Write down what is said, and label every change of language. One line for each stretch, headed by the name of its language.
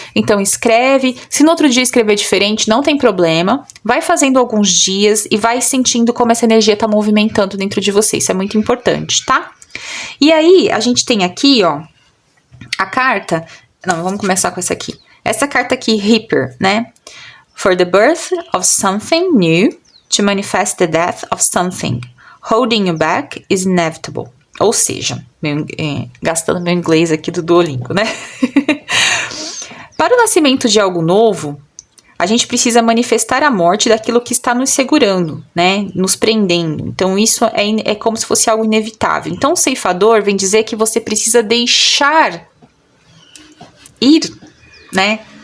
Portuguese: Então escreve, se no outro dia escrever diferente, não tem problema, vai fazendo alguns dias e vai sentindo como essa energia tá movimentando dentro de você, isso é muito importante, tá? E aí, a gente tem aqui, ó, a carta. Não, vamos começar com essa aqui. Essa carta aqui, Reaper, né?
English: For the birth of something new, to manifest the death of something. Holding you back is inevitable.
Portuguese: Ou seja, gastando meu inglês aqui do Duolingo, né? Para o nascimento de algo novo, a gente precisa manifestar a morte daquilo que está nos segurando, né? Nos prendendo. Então, isso é como se fosse algo inevitável. Então, o ceifador vem dizer que você precisa deixar ir, né?